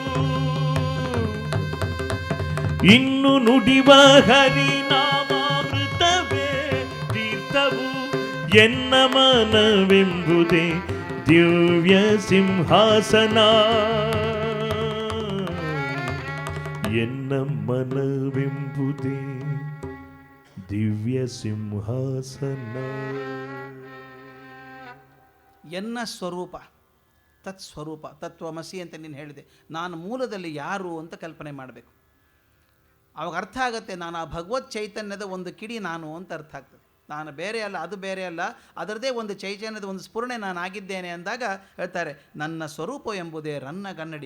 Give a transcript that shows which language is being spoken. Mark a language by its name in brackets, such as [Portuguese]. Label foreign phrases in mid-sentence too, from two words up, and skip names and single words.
[Kannada] ಇನ್ನು ನುಡಿವ ಹರಿನಾಮಾಮೃತವೇ ತೀರ್ಥವು, ಎನ್ನ ಮನವೆಂಬುದೇ ದಿವ್ಯ ಸಿಂಹಾಸನ, ಎನ್ನ ಮನವೆಂಬುದೇ ದಿವ್ಯ ಸಿಂಹಾಸನ. ಎನ್ನ ಸ್ವರೂಪ ತತ್ಸ್ವರೂಪ, ತತ್ವಮಸಿ ಅಂತ ನೀನು ಹೇಳಿದೆ. ನಾನು ಮೂಲದಲ್ಲಿ ಯಾರು ಅಂತ ಕಲ್ಪನೆ ಮಾಡಬೇಕು. ಅವಾಗ ಅರ್ಥ ಆಗುತ್ತೆ, ನಾನು ಆ ಭಗವತ್ ಚೈತನ್ಯದ ಒಂದು ಕಿಡಿ ನಾನು ಅಂತ ಅರ್ಥ ಆಗ್ತದೆ. ನಾನು ಬೇರೆ ಅಲ್ಲ, ಅದು ಬೇರೆ ಅಲ್ಲ, ಅದರದೇ ಒಂದು ಚೈತನ್ಯದ ಒಂದು ಸ್ಫುರಣೆ ನಾನು ಆಗಿದ್ದೇನೆ ಅಂದಾಗ ಹೇಳ್ತಾರೆ, ನನ್ನ ಸ್ವರೂಪ ಎಂಬುದೇ ರನ್ನ ಕನ್ನಡಿ.